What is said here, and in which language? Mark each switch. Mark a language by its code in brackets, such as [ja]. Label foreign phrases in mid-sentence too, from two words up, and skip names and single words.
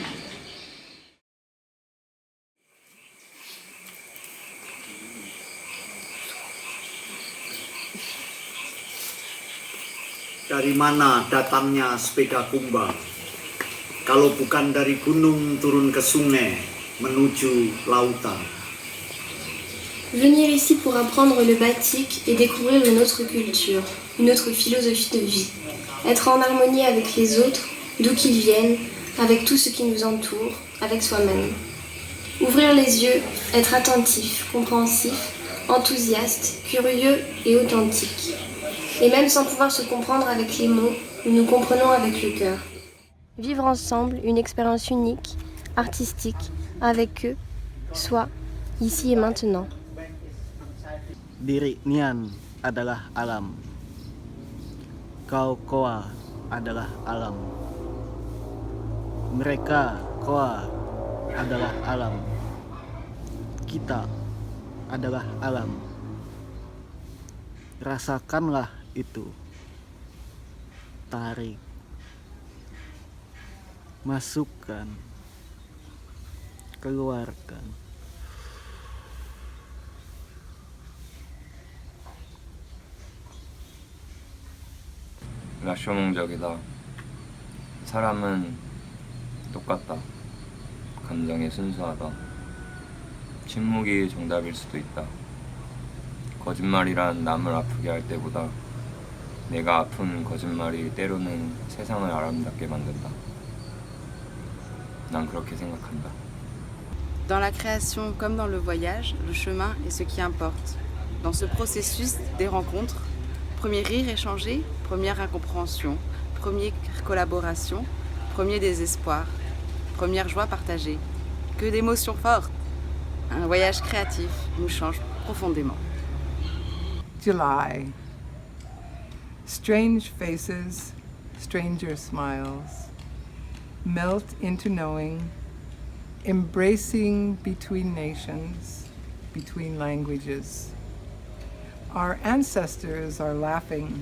[id] Dari mana datangnya sepeda kumbang? Kalau bukan dari gunung turun ke sungai menuju lautan. [fr] Venir ici pour apprendre le batik et découvrir une autre culture, une autre philosophie de vie. Être en harmonie avec les autres, d'où qu'ils viennent, avec tout ce qui nous entoure, avec soi-même. Ouvrir les yeux, être attentif, compréhensif, enthousiaste, curieux et authentique. Et même sans pouvoir se comprendre avec les mots, nous nous comprenons avec le cœur. Vivre ensemble une expérience unique, artistique, avec eux, soi, ici et maintenant. [id] Diri Nian adalah alam. Kau Koa adalah alam. Mereka Koa adalah alam. Kita adalah alam. Rasakanlah itu. Tarik. Masukkan. Keluarkan. [ko] 라쇼몽적이다. 사람은 똑같다. 감정이 순수하다. 침묵이 정답일 수도 있다. 거짓말이란 남을 아프게 할 때보다 내가 아픈 거짓말이 때로는 세상을 아름답게 만든다. 난 그렇게 생각한다. [fr] Dans la création comme dans le voyage, le chemin est ce qui importe. Dans ce processus des rencontres, premier rire échangé, première incompréhension, première collaboration, premier désespoir, première joie partagée. Que d'émotions fortes! Un voyage créatif nous change profondément. [en] July. Strange faces, stranger smiles. Melt into knowing, embracing between nations, between languages. Our ancestors are laughing.